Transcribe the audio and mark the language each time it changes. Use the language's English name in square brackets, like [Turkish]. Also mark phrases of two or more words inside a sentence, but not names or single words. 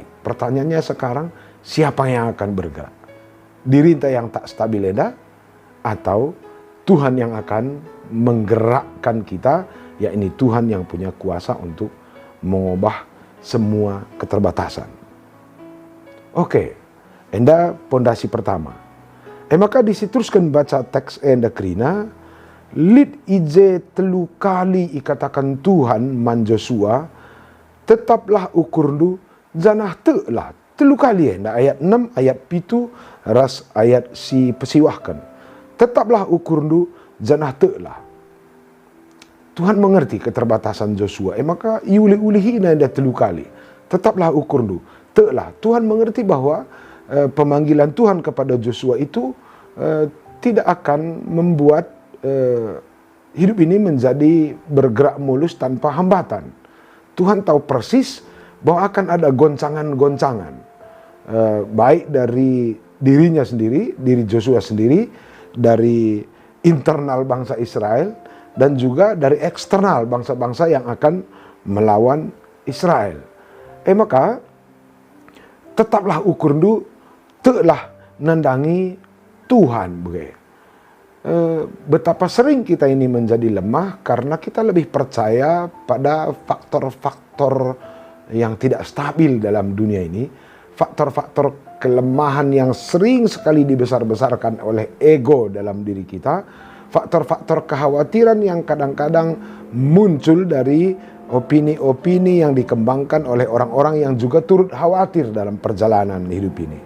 [Indonesian] Pertanyaannya sekarang, siapa yang akan bergerak? Diri kita yang tak stabil enda, atau Tuhan yang akan menggerakkan kita, yakni Tuhan yang punya kuasa untuk mengubah semua keterbatasan. Oke, enda pondasi pertama. [Batak Karo] Maka diteruskan baca teks enda kerina, lid ije telu kali ikatakan Tuhan man Joshua, tetaplah ukur du janah telah telu kali enda ayat 6 ayat 7 ras ayat si pesiwahkan. tetaplah ukur du janah te'lah. [Indonesian] Tuhan mengerti keterbatasan Joshua. [Batak Karo] Maka iuli-ulihi ina dah 3 kali. Tetaplah ukur du te'lah. [Indonesian] Tuhan mengerti bahwa pemanggilan Tuhan kepada Joshua itu tidak akan membuat hidup ini menjadi bergerak mulus tanpa hambatan. Tuhan tahu persis bahwa akan ada goncangan-goncangan. Baik dari dirinya sendiri, diri Joshua sendiri, dari internal bangsa Israel, dan juga dari eksternal bangsa-bangsa yang akan melawan Israel. [Batak Karo] Maka tetaplah ukur du telah nandangi Tuhan. [Indonesian] Betapa sering kita ini menjadi lemah karena kita lebih percaya pada faktor-faktor yang tidak stabil dalam dunia ini, faktor-faktor kelemahan yang sering sekali dibesar-besarkan oleh ego dalam diri kita, faktor-faktor kekhawatiran yang kadang-kadang muncul dari opini-opini yang dikembangkan oleh orang-orang yang juga turut khawatir dalam perjalanan hidup ini.